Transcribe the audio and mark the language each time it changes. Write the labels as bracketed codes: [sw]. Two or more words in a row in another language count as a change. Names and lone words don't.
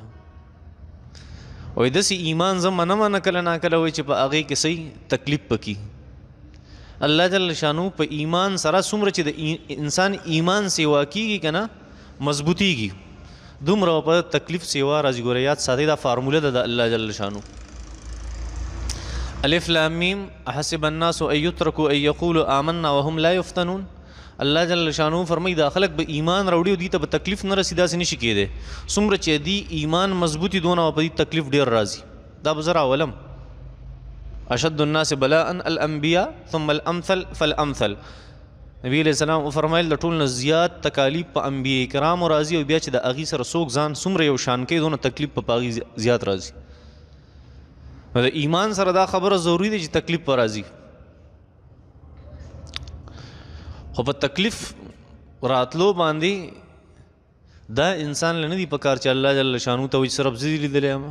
[ps] وایي داسې ایمان زه منمه کله ناکله وایي چې په هغې کې صحیح تکلیف پکې. الله جل شانو په ایمان سره څومره چې د انسان ایمان سیوا کیږي که نه مضبوطیږي، دومره په تکلیف سیوا راځي. ګوره یاد ساتئ دا فارموله ده د الله جل شانو. [ar] الف لام میم احسب الناس ان یترکوا ان یقولوا آمنا وهم لا یفتنون. [ps] الله جل شانو فرمایي دا خلک به ایمان راوړي او دې ته به تکلیف نه رسي، داسې نشي کېدی. څومره چې دې ایمان مضبوطي دونه په دې تکلیف ډېر راځي. دا به زه راولم. [ar] اشد الناس بلاء الانبیاء ثم الامثل فالامثل. [ps] نبی علیہ السلام فرمایل د ټول نه زیات تکالیف په انبیاء کرامو راځي او بیا چې د هغې سره څوک ځان څومره یو شان کوي دونه تکلیف په هغې زیات راځي. د ایمان سره دا خبره ضروري دی چې تکلیف په راځي، خو په تکلیف راتلو باندې دا انسان له نه دي پکار چې الله جل شانو ته وایي صرف زه دې لیدلی یم.